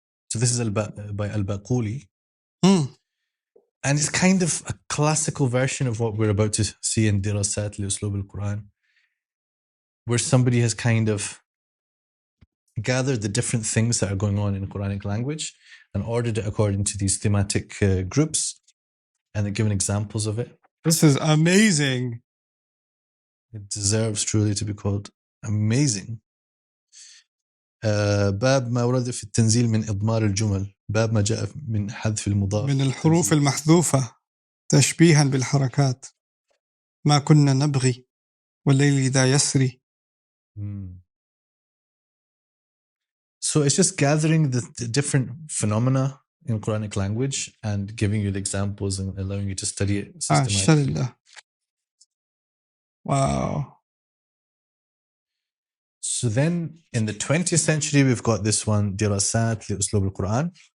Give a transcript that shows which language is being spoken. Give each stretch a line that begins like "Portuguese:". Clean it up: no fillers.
English: So this is by al-Baquli. And it's kind of a classical version of what we're about to see in Dirasat li-Uslub al-Qur'an, where somebody has kind of gathered the different things that are going on in Quranic language and ordered it according to these thematic groups, and they're given examples of it. This is amazing. It deserves truly to be called amazing.
Arabic: باب ما ورد في التنزيل من إضمار الجمل، باب ما جاء من حذف المضاف من الحروف المحذوفة تشبيها بالحركات، ما كنا نبغي والليل ذا يسري.
English: So it's just gathering the different phenomena in Quranic language and giving you the examples and allowing you to study it systematically. Wow. So then in the 20th century, we've got this one, Dirasat li-Uslub al-Qur'an.